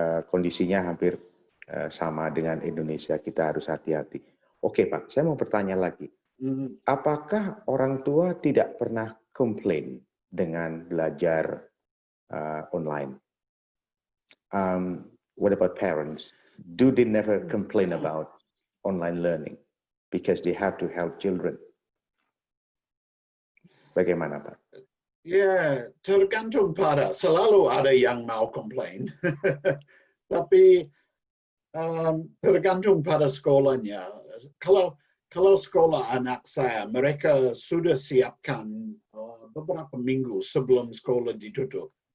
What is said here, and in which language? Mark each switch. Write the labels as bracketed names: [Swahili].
[Indonesian] Kondisinya hampir sama dengan Indonesia, kita harus hati-hati. Oke Pak, saya mau bertanya lagi. Apakah orang tua tidak pernah komplain dengan belajar online? [English] What about parents? Do they never complain about online learning because they have to help children? [Indonesian] Bagaimana Pak? Ya, tergantung selalu ada yang mau komplain. Tapi tergantung pada sekolahnya. Kalau sekolah anak saya, mereka sudah siapkan beberapa minggu sebelum sekolah ditutup.